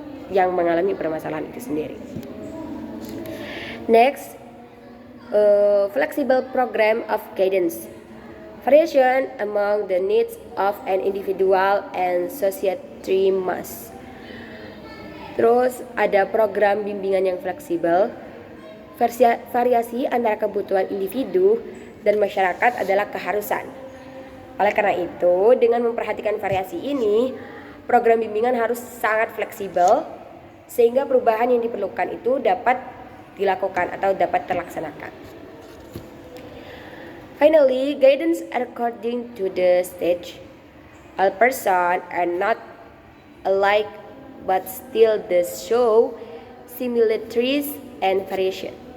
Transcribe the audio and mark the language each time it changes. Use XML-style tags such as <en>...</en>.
<id>yang mengalami permasalahan itu sendiri.</id> <en>Next, flexible program of guidance. Variation among the needs of an individual and society must.</en> <id>Terus ada program bimbingan yang fleksibel. Variasi antara kebutuhan individu dan masyarakat adalah keharusan. Oleh karena itu, dengan memperhatikan variasi ini, program bimbingan harus sangat fleksibel sehingga perubahan yang diperlukan itu dapat dilakukan atau dapat terlaksanakan.</id> <en>Finally, guidance according to the stage. All persons are not alike, but still they show similarities and variation.</en>